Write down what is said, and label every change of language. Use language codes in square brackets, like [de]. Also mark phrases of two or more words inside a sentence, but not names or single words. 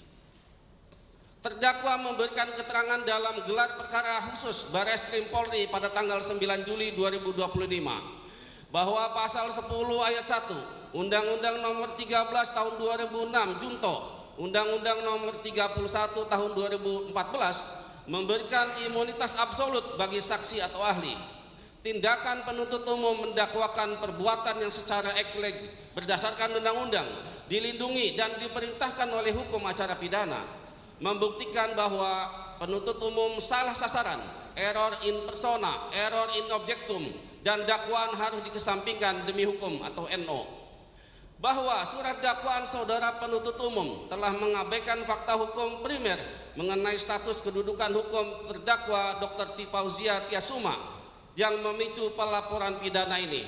[id] Terdakwa memberikan keterangan dalam gelar perkara khusus Barreskrim Polri pada tanggal 9 Juli 2025 bahwa pasal 10 ayat 1 Undang-Undang Nomor 13 Tahun 2006 Junto Undang-Undang Nomor 31 Tahun 2014 memberikan imunitas absolut bagi saksi atau ahli. Tindakan penuntut umum mendakwakan perbuatan yang secara eksleg berdasarkan undang-undang dilindungi dan diperintahkan oleh hukum acara pidana, membuktikan bahwa penuntut umum salah sasaran, [la] error in persona, error in objectum, [id] dan dakwaan harus dikesampingkan demi hukum atau NO. Bahwa surat dakwaan saudara penuntut umum telah mengabaikan fakta hukum primer mengenai status kedudukan hukum terdakwa Dr. Tifauzia Tiasuma yang memicu pelaporan pidana ini.